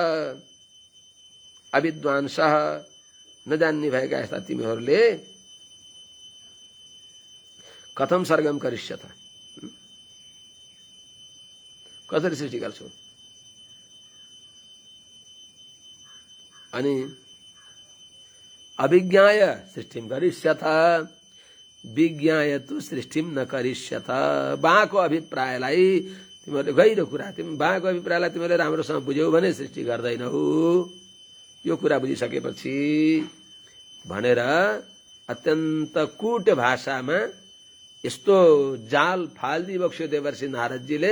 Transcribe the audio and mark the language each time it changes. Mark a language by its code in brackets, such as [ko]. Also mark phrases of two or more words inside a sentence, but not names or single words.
[ne] अविद्वांस नजान्ने भएका यस्ता तिमीहरूले [sa] कथम सर्गम करिष्यथ, [ne] कसरी सृष्टि गर्छौ? [sa] अनि अभिज्ञाय सृष्टिम करिष्यथ, विज्ञाय तु सृष्टिम न करिष्यथ। [ne] बाको अभिप्रायलाई तिमीहरूले गहिरो कुरा, बाको अभिप्रायलाई तिमीहरूले राम्रोसँग बुझ्यौ भने सृष्टि गर्दैनौ। यो कुरा बुझिसकेपछि भनेर अत्यन्त कुट भाषामा यस्तो जाल फाल्दी बक्स्यो देवर्षि नारदजीले।